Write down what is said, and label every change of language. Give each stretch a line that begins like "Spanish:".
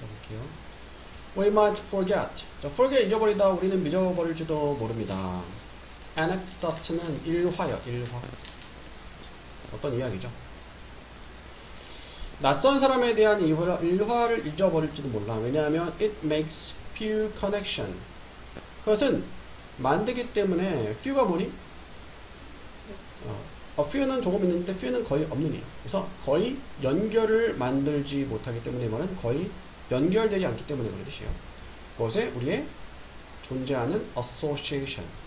Korean: 볼게요.
English: We might forget.
Korean: 자, forget 잊어버리다, 우리는 잊어버릴지도 모릅니다. anecdote는 일화요, 일화. 어떤 이야기죠? 낯선 사람에 대한 일화를 잊어버릴지도 몰라. 왜냐하면
English: it makes few connection.
Korean: 그것은 만들기 때문에 few가 뭐니? few는 조금 있는데 few는 거의 없는 이에요. 그래서 거의 연결을 만들지 못하기 때문에 말은 거의 연결되지 않기 때문에 그런 뜻이에요. 그것에 우리의 존재하는 association.